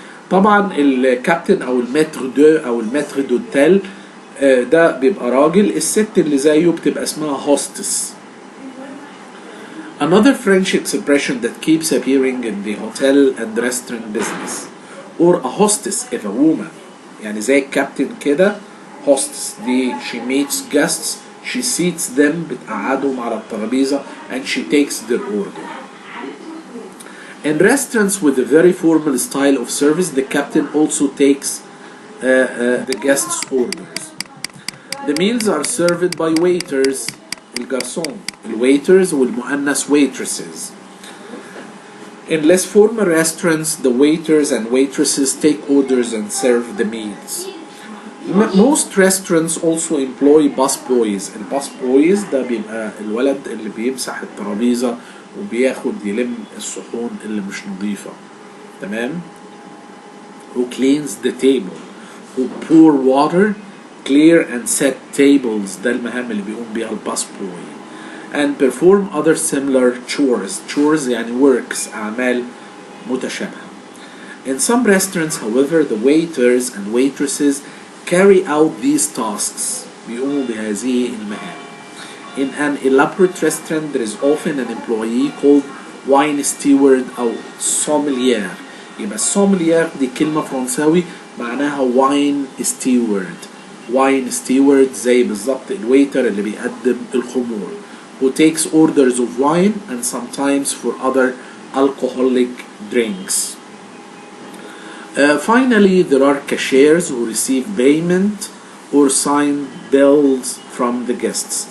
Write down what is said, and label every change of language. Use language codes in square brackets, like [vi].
[ar] طبعا الكابتن او المتر دو او المتر دوتيل ده بيبقى راجل، الست اللي زيه بتبقى اسمها هوستس. [en] Another French expression that keeps appearing in the hotel and restaurant business, or a hostess if a woman، [ar] يعني زي الكابتن كده [en] hostess دي she meets guests, she seats them، [ar] بتقعدهم على الترابيزة [en] and she takes their order. In restaurants with a very formal style of service, the captain also takes the guests' orders. The meals are served by waiters، [ar] الجرسون، [en] الwaiters والمؤنث waitresses. In less formal restaurants, the waiters and waitresses take orders and serve the meals. Most restaurants also employ busboys. [ar] الباسبويز ده بيبقى الولد اللي بيمسح الترابيزة وبياخد يلم الصحون اللي مش نظيفة، تمام، [en] who cleans the table, who pour water, clear and set tables، [ar] ده المهام اللي بيقوم بيها الباسبوي، [en] and perform other similar chores [ar] يعني works، أعمال متشابهة. [en] In some restaurants, however, the waiters and waitresses carry out these tasks، [ar] بيقوموا بهذه المهام. [en] In an elaborate restaurant, there is often an employee called wine steward أو sommelier. [ar] يبقى sommelier دي كلمة فرنساوي معناها wine steward. [en] wine steward [ar] زي بالظبط الويتر اللي بيقدم الخمور، [en] who takes orders of wine and sometimes for other alcoholic drinks. Finally, there are cashiers who receive payment or sign bills from the guests.